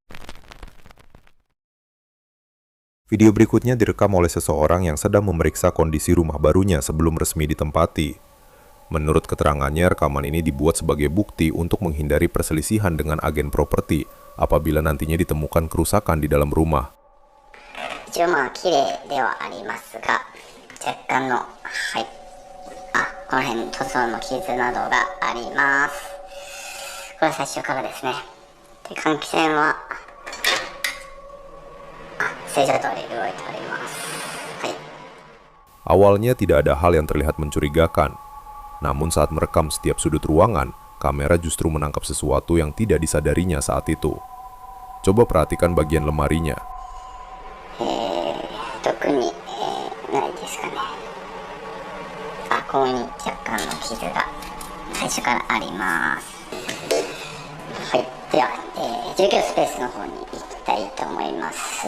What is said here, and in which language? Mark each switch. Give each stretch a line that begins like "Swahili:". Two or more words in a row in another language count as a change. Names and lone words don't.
Indonesian: Video berikutnya direkam oleh seseorang yang sedang memeriksa kondisi rumah barunya sebelum resmi ditempati. Menurut keterangannya, rekaman ini dibuat sebagai bukti untuk menghindari perselisihan dengan agen properti apabila nantinya ditemukan kerusakan di dalam rumah.
Japanese: 一応綺麗ではありますが、若干の、この辺塗装の傷などがあります。これは最初からですね。で、換気扇は正常通り動いております。
Indonesian: Awalnya tidak ada hal yang terlihat mencurigakan. Namun saat merekam setiap sudut ruangan, kamera justru menangkap sesuatu yang tidak disadarinya saat itu. Coba perhatikan bagian lemarinya.
Japanese: 特に、ないですかね。ここに若干の傷が最初からあります。では、住居スペースの方に行きたいと思います。